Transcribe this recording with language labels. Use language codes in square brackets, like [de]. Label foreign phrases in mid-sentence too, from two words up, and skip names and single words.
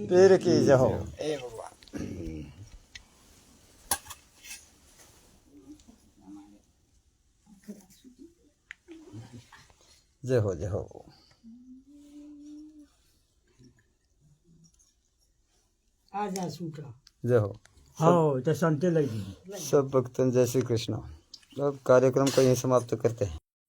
[hi] पीर की जय हो ए भगवान जय हो जय हो [gu] આજા છૂટા [hi] जय हो [gu] હા તો શાંતિ લઈ દીધી [hi] सब भक्तों जय श्री कृष्ण अब कार्यक्रम को यहीं समाप्त करते हैं।